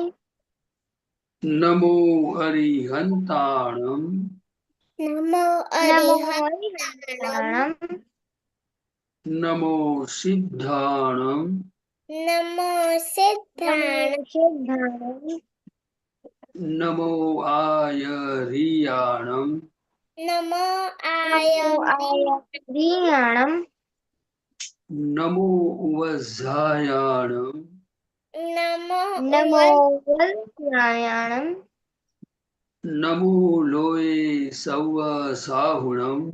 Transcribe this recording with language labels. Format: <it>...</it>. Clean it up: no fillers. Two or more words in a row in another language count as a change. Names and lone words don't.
<pra>નમો અરિહંતાણમ નમો નમો અરિહંતાણમ નમો સિદ્ધાણમ નમો સિદ્ધાણમ સિદ્ધાણમ नमो आयर्याणं नमो नमो आयर्याणं नमो वज्रायाणं नमो वज्रायाणं नमो लोये सवसाहुणं</pra>